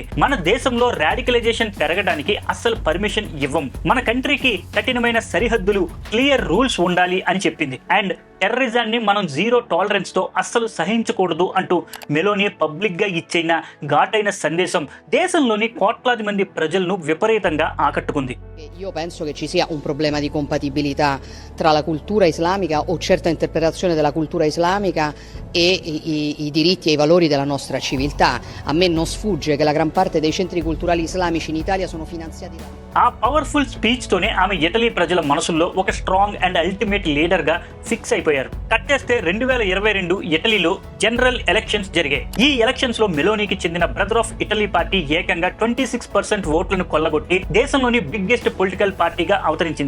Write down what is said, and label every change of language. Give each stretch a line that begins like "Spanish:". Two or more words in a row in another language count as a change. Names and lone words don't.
Telugu: మన దేశంలో రాడికలైజేషన్ పెరగడానికి అస్సలు పర్మిషన్ ఇవ్వం, మన కంట్రీకి కఠినమైన సరిహద్దులు,
English: clear rules
Telugu: ఉండాలి అని చెప్పింది. అండ్ టెర్రరిజాన్ని మనం
English: zero tolerance
Telugu: తో అస్సలు సహించకూడదు అంటూ మెలోనీ పబ్లిక్ గా ఇచ్చిన ఘాటైన సందేశం దేశంలోని కోట్లాది మంది ప్రజలను విపరీతంగా ఆకట్టుకుంది.
Italian: Io penso che ci sia un problema di compatibilità tra la cultura islamica o certa interpretazione della cultura islamica e i diritti e i valori della nostra civiltà. A me non sfugge che la gran parte dei centri culturali islamici in Italia sono finanziati da...
Telugu: ఆ
English: powerful speech
Telugu: తోనే ఆమె ఇటలీ ప్రజల మనసుల్లో ఒక
English: strong and ultimate leader
Telugu: గా ఫిక్స్ అయిపోయారు. కట్టేస్తే 2022 ఇటలీలో
English: general elections
Telugu: జరిగాయి. ఈ ఎలక్షన్స్ లో మెలోనీకి చెందిన బ్రదర్ ఆఫ్ ఇటలీ పార్టీ ఏకంగా 26% ఓట్లను కొల్లగొట్టి దేశంలోని
English: biggest political
Telugu: పార్టీగా అవతరించింది.